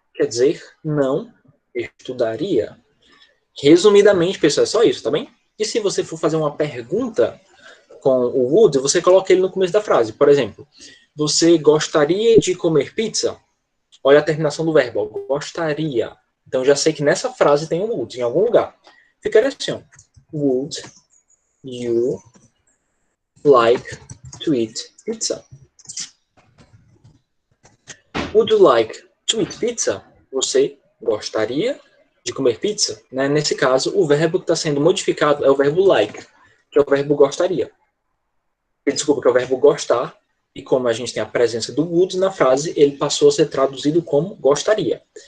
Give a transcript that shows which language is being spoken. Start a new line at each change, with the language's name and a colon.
Portuguese: Quer dizer, não estudaria. Resumidamente, pessoal, é só isso, tá bem? E se você for fazer uma pergunta com o would, você coloca ele no começo da frase. Por exemplo, você gostaria de comer pizza? Olha a terminação do verbo, ó, gostaria. Então, já sei que nessa frase tem um would em algum lugar. Ficaria assim, ó.
English: Would you like to eat pizza? Would you like to eat pizza?
Portuguese: Você gostaria de comer pizza? Né? Nesse caso, o verbo que está sendo modificado é o verbo like, que é o verbo gostaria. Desculpa, que é o verbo gostar. E como a gente tem a presença do would na frase, ele passou a ser traduzido como gostaria.